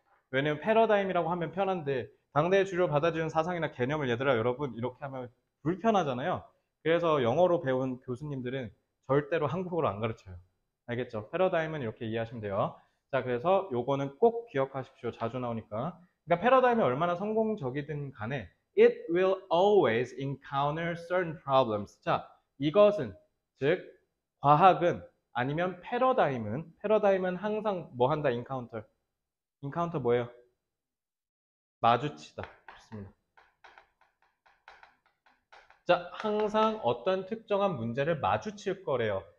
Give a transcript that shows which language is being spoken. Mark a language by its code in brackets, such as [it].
[ko] 왜냐면 패러다임이라고 하면 편한데 당대의 주류로 받아들이는 사상이나 개념을 얘들아 여러분 이렇게 하면 불편하잖아요. 그래서 영어로 배운 교수님들은 절대로 한국어로 안 가르쳐요. 알겠죠? 패러다임은 이렇게 이해하시면 돼요. 자, 그래서 요거는 꼭 기억하십시오. 자주 나오니까. 그러니까 패러다임이 얼마나 성공적이든 간에 [en] it will always encounter certain problems. [ko] 자, 이것은 즉 과학은 아니면 패러다임은 항상 뭐 한다? 인카운터 뭐예요? 마주치다. 좋습니다. 자, 항상 어떤 특정한 문제를 마주칠 거래요.